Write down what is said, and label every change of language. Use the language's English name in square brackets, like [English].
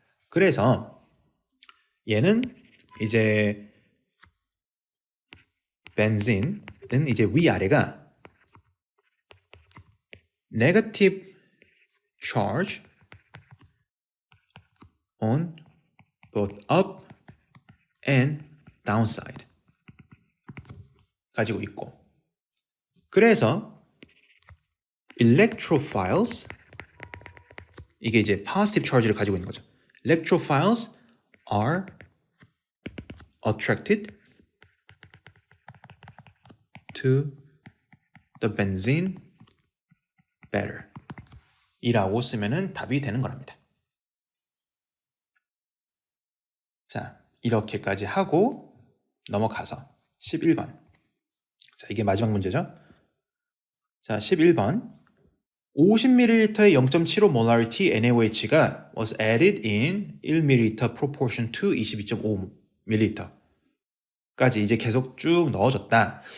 [Korean] 그래서 얘는 이제 벤진은 이제 위아래가 [English] negative charge on both up and downside [Korean] 가지고 있고 그래서 electrophiles 이게 이제 positive charge를 가지고 있는 거죠. [English] electrophiles are attracted to the benzene better [Korean] 이라고 쓰면은 답이 되는 거랍니다. 자, 이렇게까지 하고 넘어가서 11번. 자, 이게 마지막 문제죠. 자, 11번. 50ml의 0.75 molarity NaOH가 [English] was added in 1ml proportion to [Korean] 22.5ml 까지 이제 계속 쭉 넣어줬다.